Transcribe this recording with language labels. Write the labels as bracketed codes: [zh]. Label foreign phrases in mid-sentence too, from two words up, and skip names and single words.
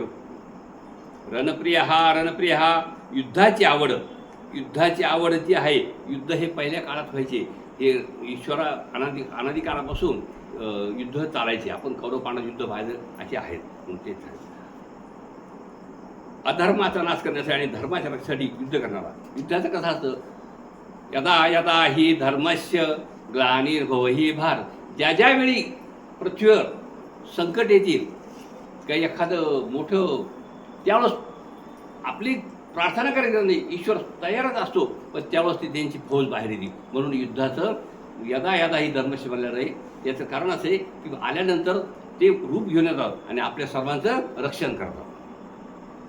[mr] रणप्रिय हा युद्धाची आवड जी आहे. युद्ध हे पहिल्या काळात व्हायचे, हे ईश्वरा अनादी काळापासून युद्ध चालायचे. आपण कौरव पांडव युद्ध व्हायचं असे आहेत, ते अधर्माचा नाश करण्यासाठी आणि धर्माच्या रक्षणासाठी युद्ध करणारा. युद्धाचं कसं असतं, [sa] यदा ही धर्मस्य ग्लानिर्भवहि भार. [mr] ज्या वेळी पृथ्वीवर संकट येतील, काही एखादं मोठं, त्यावेळेस आपली प्रार्थना करायची नाही, ईश्वर तयारच असतो, पण त्यावेळेस ती त्यांची फौज बाहेर येते. म्हणून युद्धाचं [sa] यदा ही धर्मस्य [mr] म्हणलं आहे. याचं कारण असं आहे की आल्यानंतर ते रूप घेऊन येतात आणि आपल्या सर्वांचं रक्षण करतात.